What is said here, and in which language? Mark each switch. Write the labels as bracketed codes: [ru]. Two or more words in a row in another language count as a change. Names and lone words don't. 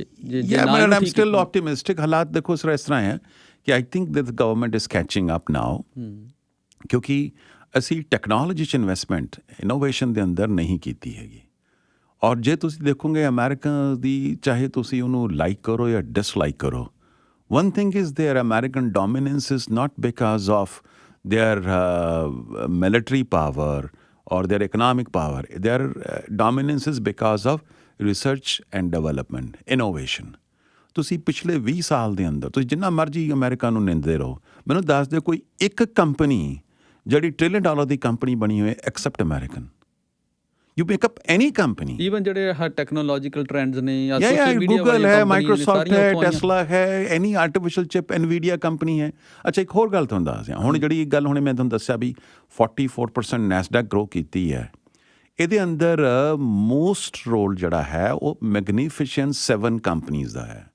[en] I'm still optimistic. [pa] ਹਾਲਾਤ ਦੇਖੋ ਸਰ ਇਸ ਤਰ੍ਹਾਂ ਹੈ ਕਿ [en] I think that the government is catching up now, [pa] ਕਿਉਂਕਿ ਅਸੀਂ ਟੈਕਨੋਲੋਜੀ 'ਚ [en] investment innovation [pa] ਦੇ ਅੰਦਰ ਨਹੀਂ ਕੀਤੀ ਹੈਗੀ। ਔਰ ਜੇ ਤੁਸੀਂ ਦੇਖੋਗੇ ਅਮਰੀਕਾ ਦੀ, ਚਾਹੇ ਤੁਸੀਂ ਉਹਨੂੰ ਲਾਈਕ ਕਰੋ ਜਾਂ ਡਿਸਲਾਈਕ ਕਰੋ, [en] one thing is their American dominance is not because of their military power or their economic power. Their dominance is because of research and development, innovation. [pa] ਤੁਸੀਂ ਪਿਛਲੇ 20 ਸਾਲ ਦੇ ਅੰਦਰ ਤੁਸੀਂ ਜਿੰਨਾ ਮਰਜ਼ੀ ਅਮਰੀਕਾ ਨੂੰ ਨਿੰਦਦੇ ਰਹੋ, ਮੈਨੂੰ ਦੱਸ ਦਿਓ ਕੋਈ ਇੱਕ ਕੰਪਨੀ ਜਿਹੜੀ $1 trillion ਦੀ ਕੰਪਨੀ ਬਣੀ ਹੋਏ [en] except American. You pick up any company. [pa] Even ਜਿਹੜੇ [en] technological trends [pa] ਨੇ ਜਾਂ [en] social media [pa] ਗੂਗਲ ਹੈ, ਮਾਈਕਰੋਸਾਫਟ ਹੈ, ਟੈਸਲਾ ਹੈ, [en] any artificial chip, [pa] ਐਨਵੀਡੀਆ ਕੰਪਨੀ ਹੈ। ਅੱਛਾ, ਇੱਕ ਹੋਰ ਗੱਲ ਤੁਹਾਨੂੰ ਦੱਸ ਦਿਆਂ। ਹੁਣ ਜਿਹੜੀ ਗੱਲ ਹੁਣੇ ਮੈਂ ਤੁਹਾਨੂੰ ਦੱਸਿਆ ਵੀ 44% ਨੈਸਡੈਕ ਗਰੋ ਕੀਤੀ ਹੈ, ਇਹਦੇ ਅੰਦਰ [en] most role [pa] ਜਿਹੜਾ ਹੈ ਉਹ ਮੈਗਨੀਫੀਸ਼ੈਂਟ 7 ਕੰਪਨੀਜ਼ ਦਾ ਹੈ।